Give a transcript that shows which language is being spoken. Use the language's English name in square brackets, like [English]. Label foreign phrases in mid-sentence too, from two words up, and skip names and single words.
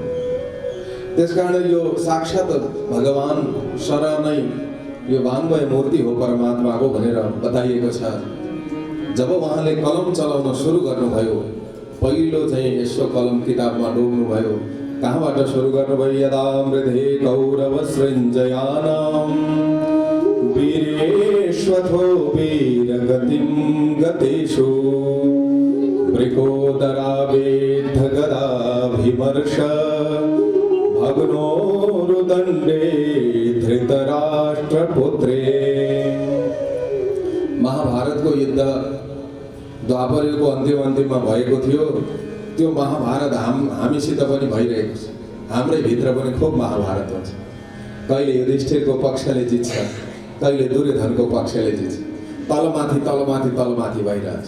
[Nepali] त्यसकारण यो साक्षात भगवान शरणै यो वाङ्मय मूर्ति हो परमात्माको भनेर बताइएको छ। जब उहाँले कलम चलाउन सुरु गर्नुभयो, पहिलो चाहिँ यसो कलम किताबमा डुब्नुभयो। कहाँबाट सुरु गर्नुभयो? [Sanskrit] यदा मृधे कौरव सृञ्जयानां वीरेष्वथो वीरगतिं गतेषु वृकोदरावेद्ध गदाभिमर्श भग्नोरुदण्डे धृतराष्ट्रपुत्रे। [Nepali] महाभारतको युद्ध द्वापर युगको अन्तिममा भएको थियो। त्यो महाभारत हामीसित पनि भइरहेको छ। हाम्रै भित्र पनि खूब महाभारत हुन्छ। कहिले युधिष्ठिरको पक्षले जित्छ, कहिले दुर्योधनको पक्षले जित्छ, तलमाथि तलमाथि तलमाथि भइरहेछ।